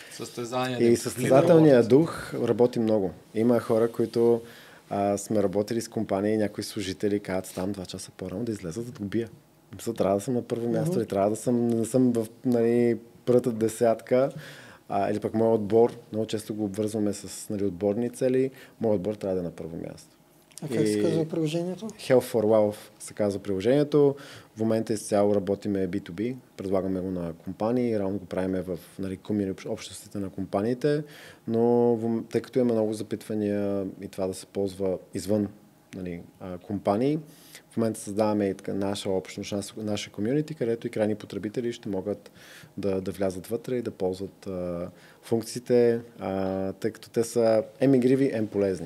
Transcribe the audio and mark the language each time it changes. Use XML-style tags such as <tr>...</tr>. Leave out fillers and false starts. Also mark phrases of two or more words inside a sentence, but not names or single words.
<bg>И състезателният дух работи много. Има хора, които сме работили с компании, някои служители казват, ставам 2 часа по-рано да излезат да го бия. Трябва да съм на първо място и трябва да съм в първата десятка. Или пък моят отбор, много често го обвързваме с отборни цели, моят отбор трябва да е на първо място. А как се казва приложението? Health for Wealth се казва приложението. В момента изцяло работиме B2B, предлагаме го на компании, реално го правиме в общностите на компаниите, но тъй като има много запитвания и това да се ползва извън компании, в момента създаваме и наша общност, наша комюнити, където и крайни потребители ще могат да влязат вътре и да ползват функциите, тъй като те са игриви, полезни.</bg>